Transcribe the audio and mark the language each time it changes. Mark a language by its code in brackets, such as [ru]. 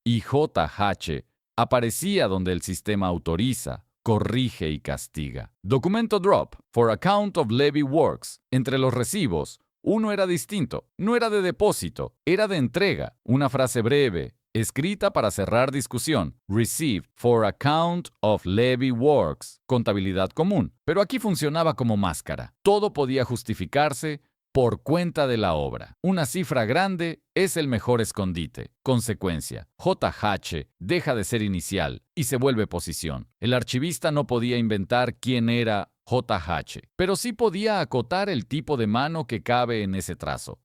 [es] Y J.H. aparecía donde el sistema autoriza, corrige y castiga. Documento drop, [en] for account of levy works. [es] Entre los recibos, uno era distinto. No era de depósito, era de entrega. Una frase breve, escrita para cerrar discusión. [en] Received for account of levy works. [es] Contabilidad común. Pero aquí funcionaba como máscara. Todo podía justificarse por cuenta de la obra. Una cifra grande es el mejor escondite. Consecuencia: J.H. deja de ser inicial y se vuelve posición. El archivista no podía inventar quién era J.H., pero sí podía acotar el tipo de mano que cabe en ese trazo.